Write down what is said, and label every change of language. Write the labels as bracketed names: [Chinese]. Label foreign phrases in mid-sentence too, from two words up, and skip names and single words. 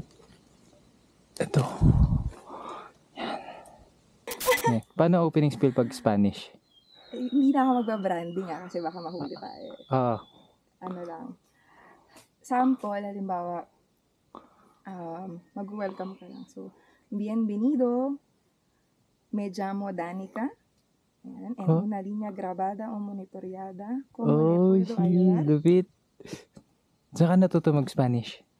[Filipino] Ito. Yan. Yeah. Paano [English] opening spiel [Filipino] pag Spanish? Hindi na ako magbabranding kasi baka mahuli tayo. Ano lang. Sample, halimbawa, mag-welcome ka lang. So, [Spanish] bienvenido, me llamo Danica. Ayan, en una línea grabada o monitoreada. [Filipino] Oh, lupit. Saan ka natuto mag-Spanish?